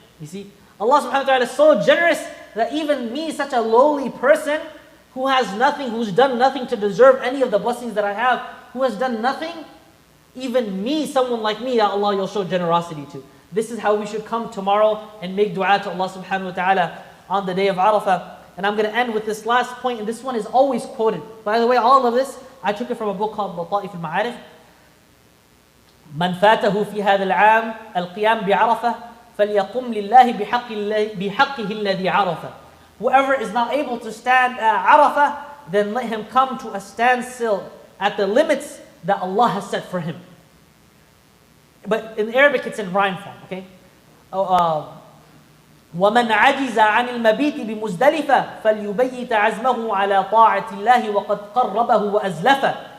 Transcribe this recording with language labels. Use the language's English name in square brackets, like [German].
[English] You see, Allah subhanahu wa ta'ala is so generous that even me, such a lowly person, who has nothing, who's done nothing to deserve any of the blessings that I have, who has done nothing, even me, someone like me, Ya Allah, you'll show generosity to. This is how we should come tomorrow and make dua to Allah subhanahu wa ta'ala on the day of Arafah. And I'm going to end with this last point, and this one is always quoted. By the way, all of this, I took it from a book called Lata'if al-Ma'arif. [Arabic] من فاته في هذا العام القيام بعرفة فليقم لله بحقه الذي عرفه. [English] Whoever is not able to stand at Arafah, then let him come to a standstill at the limits that Allah has set for him. But in Arabic it's in rhyme form, okay? [Arabic] وَمَنْ عَجِزَ عَنِ الْمَبِيتِ بِمُزْدَلِفَةٍ فَلْيُبَيِّتَ عَزْمَهُ عَلَى طَاعَةِ اللَّهِ وَقَدْ قَرَّبَهُ وَأَزْلَفَ.